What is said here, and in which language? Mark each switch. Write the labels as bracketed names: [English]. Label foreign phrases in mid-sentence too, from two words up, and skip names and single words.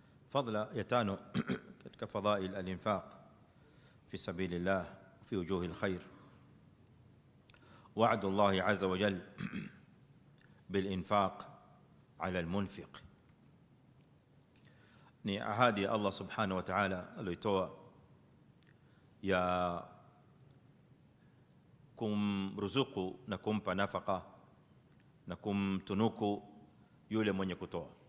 [Swahili] Fadla ya tano katika [Arabic] فضائل الإنفاق في سبيل الله في وجوه الخير وعد الله عز وجل بالإنفاق على المنفق, [Swahili] ni ahadi ya [Arabic] الله سبحانه وتعالى [Swahili] aliyotoa ya kumruzuku na kumpa nafaka na kumtunuku yule mwenye kutoa.